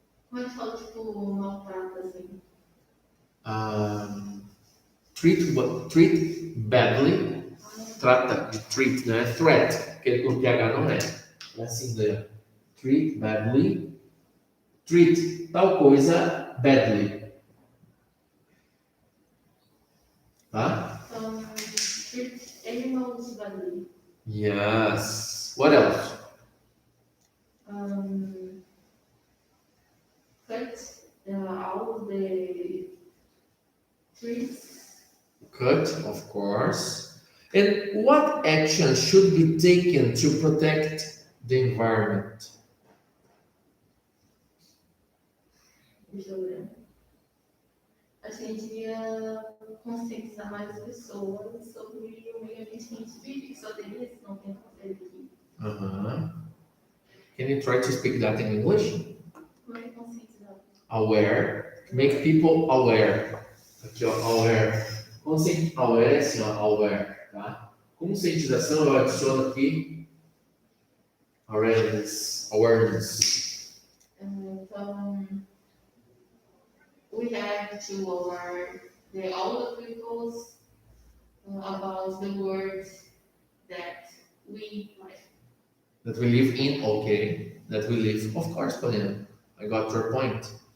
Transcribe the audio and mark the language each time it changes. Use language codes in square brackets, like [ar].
[pt] Como é que fala, tipo, maltrata, assim? [en] Treat badly. [pt] Trata de treat, não é threat, porque com TH não é. É assim, né? [en] Treat badly. [pt] Treat tal coisa badly. Tá? [en] Treat animals badly. Yes. What else? Cut all the trees. Cut, of course. And what action should be taken to protect the environment? [pt] Deixa eu ver. Acho que a gente devia conscientizar mais as pessoas sobre o meio ambiente que a gente vive, que só tem esse, não tem fazer aqui. [en] Can you try to speak that in English? [pt] Como é que conscientizar? [en] Aware. Make people aware. [pt] Aqui, ó, [en] aware. [pt] Aware é assim, ó, aware. Tá? Conscientização, eu adiciono aqui awareness. Então, [en] we have to aware all the people about the world that we live. That we live in, okay. That we live, of course, Paulina. I got your point.